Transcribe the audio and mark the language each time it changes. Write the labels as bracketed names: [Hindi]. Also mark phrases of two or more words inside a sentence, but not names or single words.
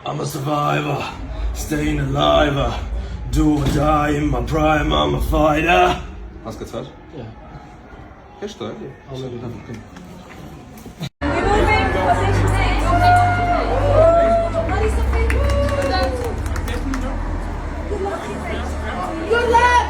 [English] I'm a survivor, staying alive, do or die in my prime, I'm a fighter. [Armenian] Հասկացար։ Հեշտ է, էլի։ [English] Good luck!